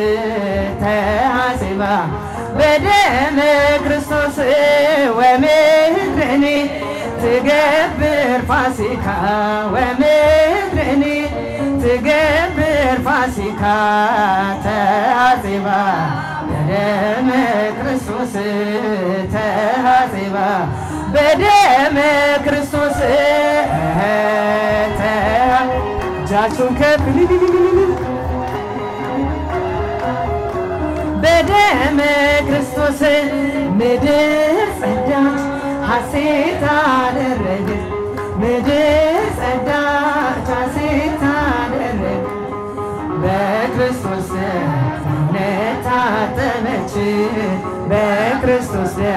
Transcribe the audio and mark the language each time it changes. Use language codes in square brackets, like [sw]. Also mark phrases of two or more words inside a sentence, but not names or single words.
[gez] ተሐዜማ በደመ ክርስቶስ ወምድረኔ ትገብር ፋሲካ ወምድረኔ ትገብር ፋሲካ ተሐዜማ በደመ ክርስቶስ ተሐዜማ በደመ ክርስቶስ [am] እጃችሁን ከፍ [gez] በደመ ክርስቶስ [am] ምድር ጸዳች ሐሴት አደረገች ምድር ጸዳች ሐሴት አደረገች በክርስቶስ እምነት ታጠበች በክርስቶስ